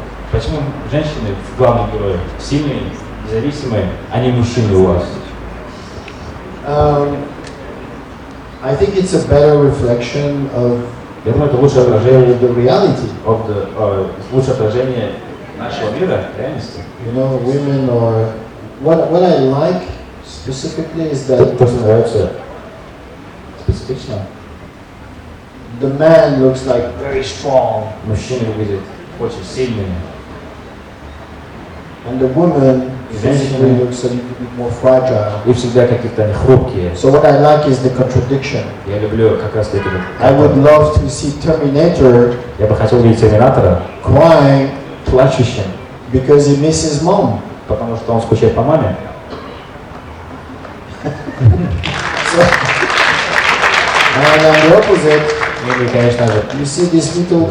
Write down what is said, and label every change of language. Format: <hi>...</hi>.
<ru>Почему женщины в главных героях сильные, независимые, а не мужчины у вас?</ru> <en>I think it's a better reflection of</en> <ru>Я думаю, это лучшее отражение</ru> <en>the reality.</en> <ru>Лучшее отражение нашего мира, реальности.</ru> <en>You know, women are... What I like specifically is that</en> <ru>То, что нравится специфично.</ru> <en>the man looks like very strong,</en> <ru>Мужчины выглядят очень сильными.</ru> <en>and the woman physically looks a little bit more fragile.</en> <ru>И всегда какие-то они хрупкие.</ru> <en>So what I like is the contradiction.</en> <ru>Я люблю как раз таки.</ru> <en>I would love to see Terminator</en> <ru>Я бы хотел видеть Терминатора</ru> <en>crying</en> <ru>плачущим,</ru> <en>because he misses mom.</en> <ru>потому что он скучает по маме.</ru> <en>And on the opposite,</en> <ru>Или, конечно же,</ru> <en>you see this little</en>